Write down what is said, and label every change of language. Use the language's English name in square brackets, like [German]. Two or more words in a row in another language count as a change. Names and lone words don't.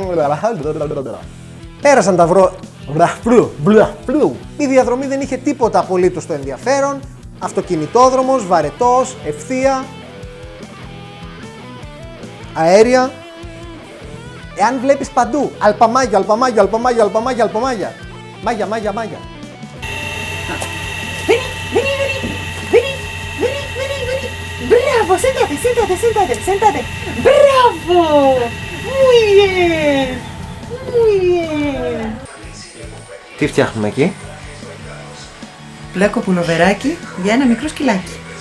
[Greek] Πέρασαν τα Η διαδρομή δεν είχε τίποτα απολύτως το ενδιαφέρον. Αυτοκινητόδρομος, βαρετός, ευθεία, αέρια. Εάν βλέπεις παντού αλπαμάγιο, αλπαμάγιο, αλπαμάγιο, αλπαμάγιο, αλπαμάγια. Μάγια, μάγια, μάγια. [Spanish] Bravo, siéntate, siéntate, siéntate, siéntate. Bravo. Muy bien. Muy bien. [Greek] Τι φτιάχνουμε εκεί? Πλέκο πουλοβεράκι για ένα μικρό σκυλάκι.